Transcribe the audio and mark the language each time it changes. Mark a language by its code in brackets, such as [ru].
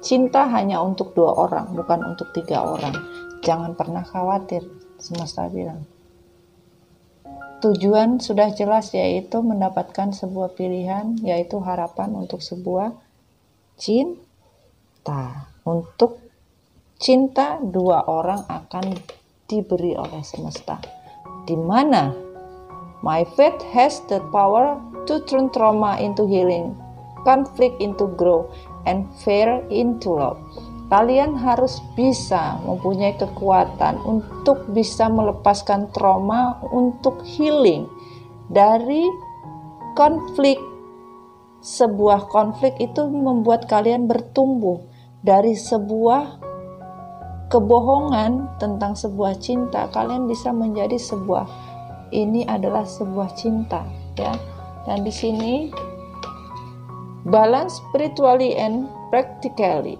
[id] Cinta hanya untuk 2 orang, bukan untuk 3 orang. Jangan pernah khawatir, semesta bilang. Tujuan sudah jelas, yaitu mendapatkan sebuah pilihan, yaitu harapan untuk sebuah cinta. Untuk cinta 2 orang akan diberi oleh semesta. Di mana [en] my faith has the power to turn trauma into healing, conflict into growth, and fear into love. [id] Kalian harus bisa mempunyai kekuatan untuk bisa melepaskan trauma untuk healing dari konflik. Sebuah konflik itu membuat kalian bertumbuh dari sebuah kebohongan tentang sebuah cinta. Kalian bisa menjadi sebuah, ini adalah sebuah cinta, ya. Dan di sini [en] balance spiritually and practically.